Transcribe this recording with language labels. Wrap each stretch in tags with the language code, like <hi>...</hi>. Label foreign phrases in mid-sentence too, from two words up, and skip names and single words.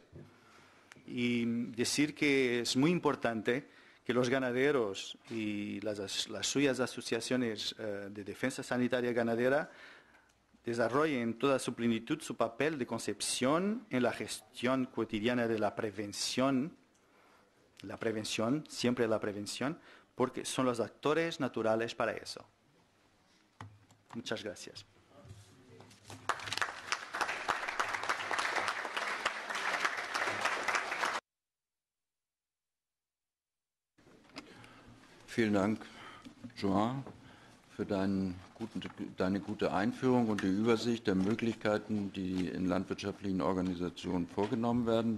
<es>Y decir que es muy importante que los ganaderos y las suyas asociaciones de defensa sanitaria ganadera desarrollen en toda su plenitud su papel de concepción en la gestión cotidiana de la prevención, siempre la prevención, porque son los actores naturales para eso. Muchas gracias.</es> <de>Vielen Dank, Joan, für deine gute Einführung und die Übersicht der Möglichkeiten, die in landwirtschaftlichen Organisationen vorgenommen werden.</de>